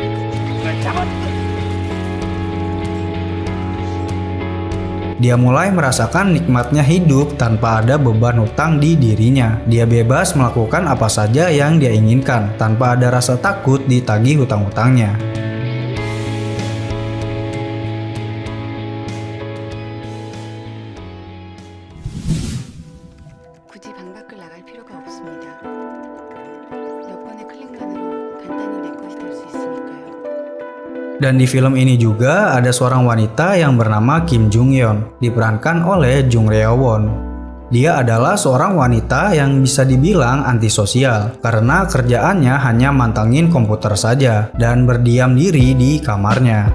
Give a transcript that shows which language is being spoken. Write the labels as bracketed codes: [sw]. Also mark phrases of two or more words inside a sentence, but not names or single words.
[id] Dia mulai merasakan nikmatnya hidup tanpa ada beban hutang di dirinya. Dia bebas melakukan apa saja yang dia inginkan tanpa ada rasa takut ditagih hutang-hutangnya. [ko] 굳이 방 밖을 나갈 필요가 없습니다. 몇 번의 클릭만으로 간단히 내 것이 될 수 있으니까요. [id] Dan di film ini juga ada seorang wanita yang bernama Kim Jung-yeon, diperankan oleh Jung Reo-won. Dia adalah seorang wanita yang bisa dibilang antisosial, karena kerjaannya hanya mantengin komputer saja dan berdiam diri di kamarnya.